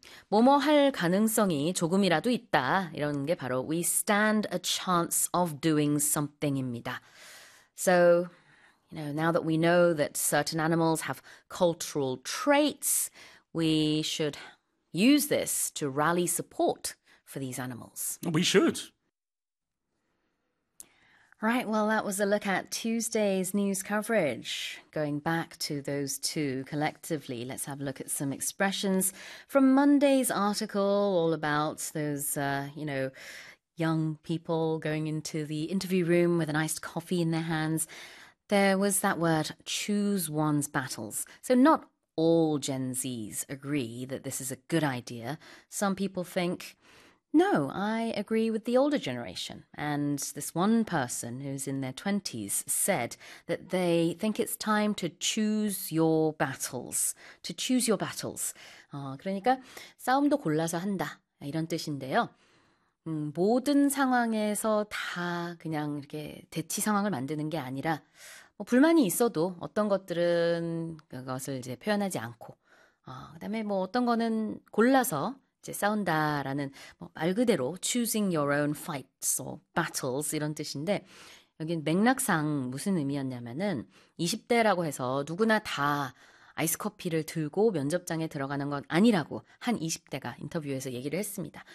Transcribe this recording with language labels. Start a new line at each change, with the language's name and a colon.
Korean: 뭐뭐 할 가능성이 조금이라도 있다. 이런 게 바로
English: we stand a chance of doing something
Korean: 입니다.
English: So, now that we know that certain animals have cultural traits, we should use this to rally support for these animals. We should. Right, well, that was a look at Tuesday's news coverage. Going back to those two collectively, let's have a look at some expressions from Monday's article all about those, young people going into the interview room with an iced coffee in their hands. There was that word, choose one's battles. So not all Gen Zs agree that this is a good idea. Some people think, no, I agree with the older generation. And this one person who's in their 20s said that they think it's time to choose your battles. To choose your battles.
Korean: 그러니까 싸움도 골라서 한다. 이런 뜻인데요. 모든 상황에서 다 그냥 이렇게 대치 상황을 만드는 게 아니라 뭐 불만이 있어도 어떤 것들은 그것을 이제 표현하지 않고, 그다음에 뭐 어떤 거는 골라서 이제 싸운다라는 뭐말 그대로
English: choosing your own fights or battles
Korean: 이런 뜻인데 여긴 맥락상 무슨 의미였냐면은 20대라고 해서 누구나 다 아이스 커피를 들고 면접장에 들어가는 건 아니라고 한 20대가 인터뷰에서 얘기를 했습니다.